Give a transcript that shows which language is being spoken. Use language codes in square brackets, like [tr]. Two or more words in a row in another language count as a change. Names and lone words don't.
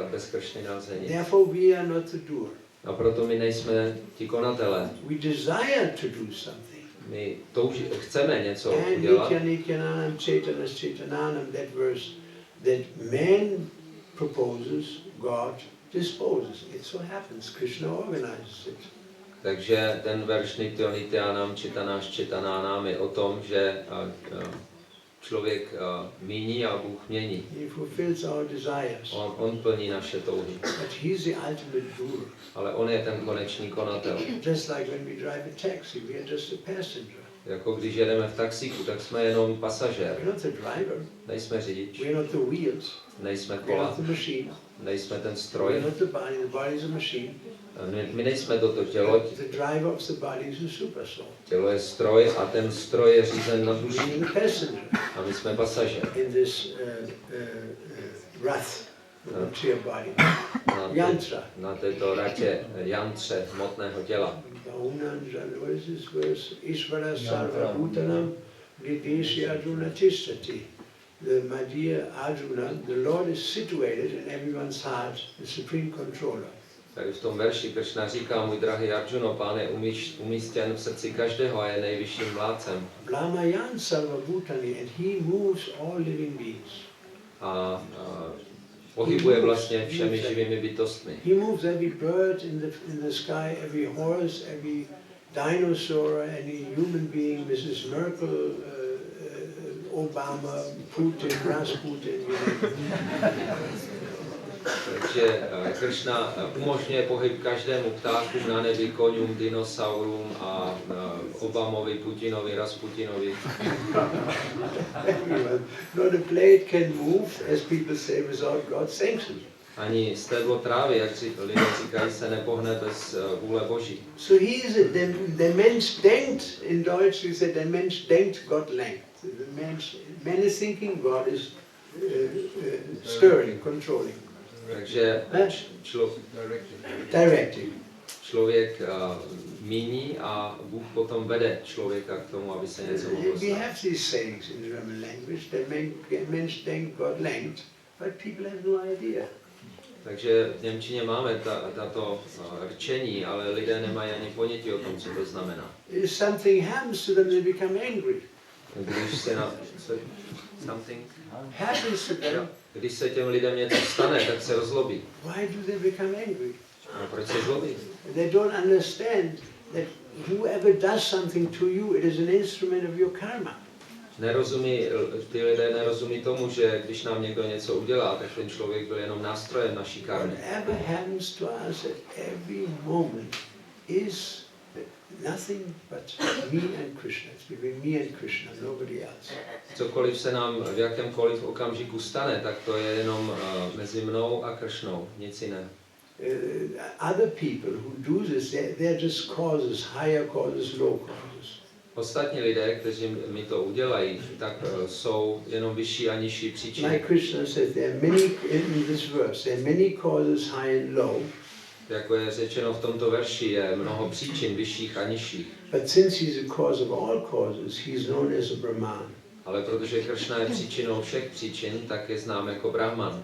[cs] Bez Krishny nelze nic. [en] Therefore we are not the doer. [cs] A proto my nejsme ti konatelé. [en] We desire to do something. [cs] My chceme něco [en] And [cs] udělat. [sa] नित्यो नित्यानां चेतनश् चेतनानाम्, [en] that verse, that man proposes, God disposes. It so happens. Krishna organizes it. [cs] Takže ten verš [sa] नित्यो नित्यानां चेतनश् चेतनानाम् [cs] je o tom, že člověk míní a Bůh mění. [en] He fulfills our desires. [cs] On plní naše touhy. [en] But he's the ultimate doer. [cs] Ale on je ten konečný konatel. [en] Just like when we drive a taxi, we are just a passenger. [cs] Jako když jedeme v taxíku, tak jsme jenom pasažér. [en] We're not the driver. [cs] Nejsme řidič, [en] We're not the wheels. [cs] nejsme [en] We're [cs] kola, [en] not the machine. [cs] nejsme ten [en] We're [cs] stroj, [en] not the body is a machine. [cs] my nejsme toto tělo, [en] The driver of the body is a super soul. [cs] tělo je stroj a ten stroj je řízen na [en] We're [cs] duši [en] the passenger [cs] a my jsme pasažér. [en] in this rath, material body. [cs] Na, Yantra. na této ratě jantře hmotného těla. [en] What is this verse? [sa] ईश्वरः सर्व भूतानां हृद्देशे अर्जुन तिष्ठति. [en] My dear Arjuna, the Lord is situated in everyone's heart, the supreme controller. [cs] Tady v tom verši Kršna říká, můj drahý Arjuno, Pán je umístěn v srdci každého a je nejvyšším vládcem. [sa] भ्रामयन् सर्व भूतानि, [en] and he moves all living beings. [cs] A pohybuje vlastně všemi živými bytostmi. [en] He moves every bird in the sky, every horse, every dinosaur, any human being, Mrs. Merkel, Obama, Putin, Rasputin. [cs] Takže Kršna umožňuje pohyb každému ptáku na nebi, koňům, dinosaurům a Obamovi, Putinovi, Rasputinovi. [en] Not a blade can move, as people say, without God's sanction. [cs] Ani stéblo trávy, jak lidé říkají, se nepohne bez vůle Boží. [en] So he is [de] der Mensch denkt, [en] in Deutsch we say, [de] der Mensch denkt, Gott lenkt. [en] Man is thinking, God is stirring, controlling. [cs] Takže [en] Directing. [cs] člověk míní a Bůh potom vede člověka k tomu, aby se něco mohlo [en] We [cs] stát. [en] have these sayings in German language, [de] der Mensch denkt, Gott lenkt, [en] but people have no idea. [cs] Takže v němčině máme tato rčení, ale lidé nemají ani ponětí o tom, co to znamená. [en] If something happens to them, they become angry. [cs] Když se something [en] Happens to them, [cs] Když se těm lidem něco stane, tak se rozlobí. [en] why do they become angry? [cs] A proč se zlobí? [en] They don't understand that whoever does something to you, it is an instrument of your karma. [cs] Ty lidé nerozumí tomu, že když nám někdo něco udělá, tak ten člověk byl jenom nástrojem naší karmy. [en] Whatever happens to us at every moment is nothing but me and Krishna. It's between me and Krishna, nobody else. [cs] Cokoliv se nám v jakémkoliv okamžiku stane, tak to je jenom mezi mnou a Kršnou, nic jiného. [en] Other people who do this, they're just causes, higher causes, low causes. [cs] Ostatní lidé, kteří mi to udělají, tak jsou jenom vyšší a nižší příčiny. [en] Like Krishna says, there are many, in this verse, there are many causes, high and low. [cs] Jako je řečeno v tomto verši, je mnoho příčin vyšších a nižších. [en] But since he's a cause of all causes, he's known as a Brahman. [cs] Ale protože Kršna je příčinou všech příčin, tak je znám jako Brahman.